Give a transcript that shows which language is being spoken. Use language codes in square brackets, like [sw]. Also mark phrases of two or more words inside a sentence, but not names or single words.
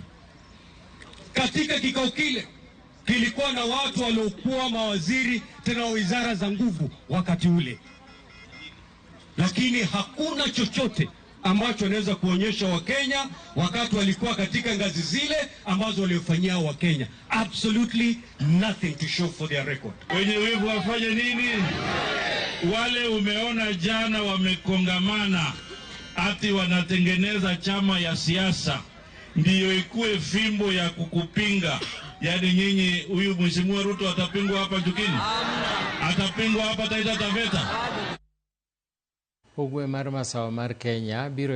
[sw] Katika kikao kile kilikuwa na watu waliokuwa mawaziri tena wizara za nguvu wakati ule. Lakini hakuna chochote ambacho anaweza kuonyesha Wakenya wakati walikuwa katika ngazi zile ambazo waliofanyia Wakenya. [en] Absolutely nothing to show for their record. [sw] Wenye wivu wafanye nini? Wale umeona jana wamekongamana ati wanatengeneza chama ya siasa ndiyo ikuwe fimbo ya kukupinga. Yaani nyinyi, huyu Mheshimiwa Ruto atapingwa hapa Njukini? Atapingwa hapa Taita Taveta? [luo] Ugwe mar masawa mar Kenya biro